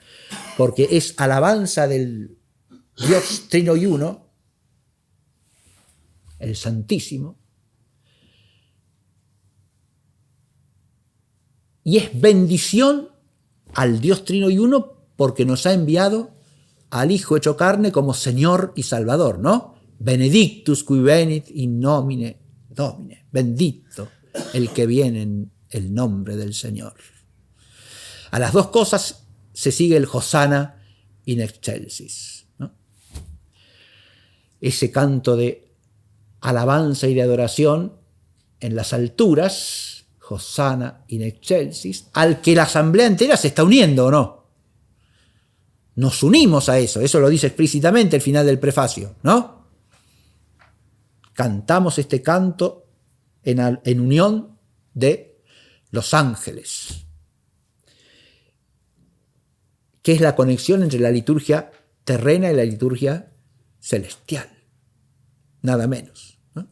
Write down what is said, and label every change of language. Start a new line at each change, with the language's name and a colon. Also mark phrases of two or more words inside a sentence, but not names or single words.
Spanish: Porque es alabanza del Dios Trino y Uno, el Santísimo, y es bendición al Dios Trino y Uno porque nos ha enviado al Hijo hecho carne como Señor y Salvador, ¿no?
Latin: Benedictus qui venit in nomine Domine.
Spanish: Bendito el que viene en el nombre del Señor. A las dos cosas se sigue el
Latin: Hosanna in excelsis,
Spanish: ¿no? Ese canto de alabanza y de adoración en las alturas,
Latin: Hosanna in excelsis,
Spanish: al que la asamblea entera se está uniendo, ¿o no? Nos unimos a eso lo dice explícitamente el final del prefacio, ¿no? Cantamos este canto en unión de los ángeles, que es la conexión entre la liturgia terrena y la liturgia celestial, nada menos, ¿no?